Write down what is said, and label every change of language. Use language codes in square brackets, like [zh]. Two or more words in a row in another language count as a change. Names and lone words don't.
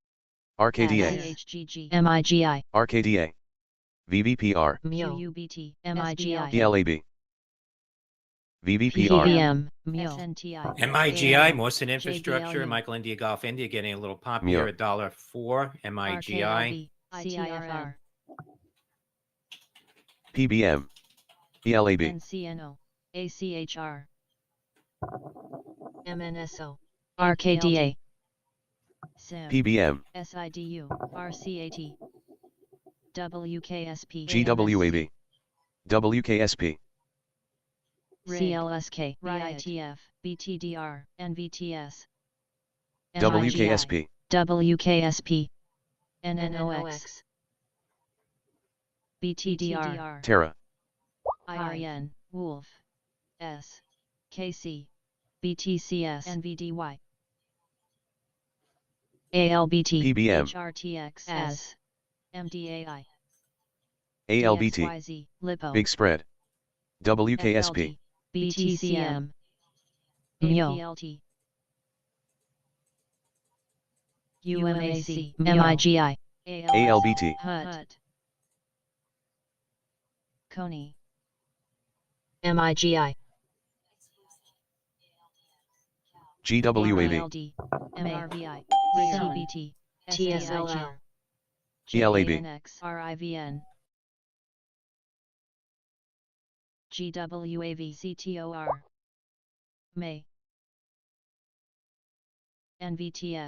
[en] RKDA, CHGG, MIGI, RKDA, VBPR, QUBT, MIGI, ELAB, VBPR, PBM, SNTI, MIGI, Mawson Infrastructure, JBLU, Michael India Golf India getting a little pop Mio. here, $1.04. MIGI, RKLB, CIFR, PBM, ELAB, NCNO, ACHR, MNSO, RKDA, SIM, PBM, SIDU, RCAT, WKSP, GWAB, WKSP, CLSK, RITF, BTDR, NVTS, WKSP, WKSP, NNOX, BTDR, Terra, IRN, Wolf, S, KC, BTCS, NVDY, ALBT, PBM, HRTX, S, MDAI, ALBT, DXYZ, LiPo, Big Spread, WKSP, FLT, BTCM, APLT, UMAC, MIGI, ALBT, HUT, Coney, MIGI, GWAB, MILD, MRVI, CBT, TSLR, ELAB, JANX, RIVN, GWAV, CTOR, MAY, NVTS,